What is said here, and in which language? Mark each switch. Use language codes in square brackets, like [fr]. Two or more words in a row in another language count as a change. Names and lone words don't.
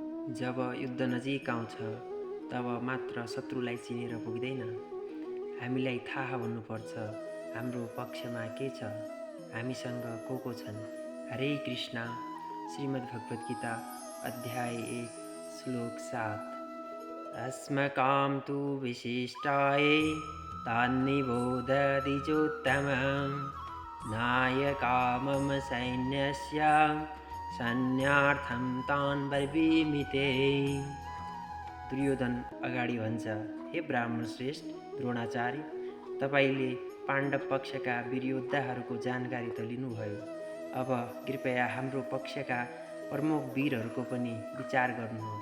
[ne] जब युद्ध नजिक आउँछ तब मात्र शत्रुलाई चिनेर पुग्दैन। हामीलाई थाहा हुनुपर्छ हाम्रो पक्षमा के छ, हामीसँग को छन्। हरे कृष्ण। श्रीमद्भगवद्गीता अध्याय 1 श्लोक 7। [sa] अस्मकां तु विशिष्टाय तान्निबोधदिजोत्तमं नायका मम सैन्यस्य सैन्यार्थं तान् ब्रवीमि ते। [ne] दुर्योधन अगाडि भन्छ, हे ब्राह्मण श्रेष्ठ द्रोणाचार्य, तपाईले पाण्डव पक्षका वीर योद्धाहरूको जानकारी त लिनुभयो। अब कृपया हाम्रो पक्षका प्रमुख वीरहरूको पनि विचार गर्नुहोस्।